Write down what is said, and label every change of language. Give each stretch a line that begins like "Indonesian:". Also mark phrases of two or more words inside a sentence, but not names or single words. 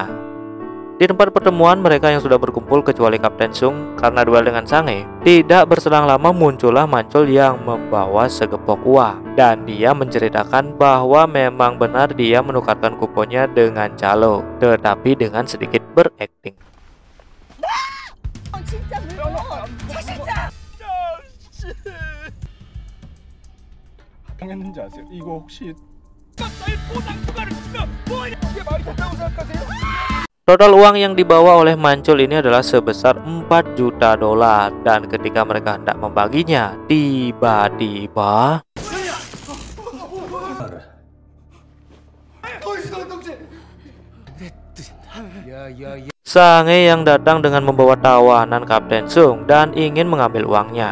Indonesian: Di tempat pertemuan mereka yang sudah berkumpul kecuali Kapten Sung karena duel dengan Sange, tidak berselang lama muncullah Mancul yang membawa segepok uang, dan dia menceritakan bahwa memang benar dia menukarkan kuponnya dengan calo, tetapi dengan sedikit berakting.
Korean: 당했는지 아세요? 이거 혹시 이게 말이 된다고 생각하세요?
Indonesian: Total uang yang dibawa oleh Mancul ini adalah sebesar 4 juta dolar, dan ketika mereka hendak membaginya, tiba-tiba Sange yang datang dengan membawa tawanan Kapten Sung dan ingin mengambil uangnya.